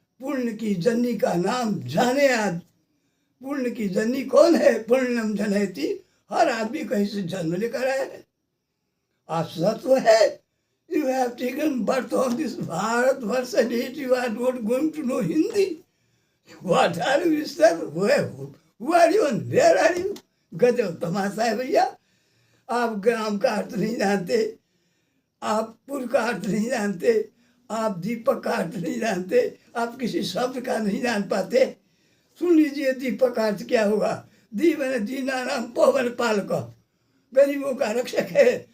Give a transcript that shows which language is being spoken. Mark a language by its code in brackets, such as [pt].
[hi] पुण्य की जननी का नाम जाने आज। पुण्य की जननी कौन है? [sa] पुण्यम जनयति। [hi] हर आदमी कहीं से जन्म लेकर आया है। सत्व है, [en] You have taken birth on this Bharatvarsh and yet you are not going to know Hindi. What are you, sir? Who are you and where are you? [hi] गजब तमाशा है भैया। आप ग्राम का अर्थ नहीं जानते, आप पुर का अर्थ नहीं जानते, आप दीपक का अर्थ नहीं जानते, आप किसी शब्द का नहीं जान पाते। सुन लीजिए, दीपक का अर्थ क्या होगा? दी मैंने दीना नाम पवन पालक, गरीबों का रक्षक है।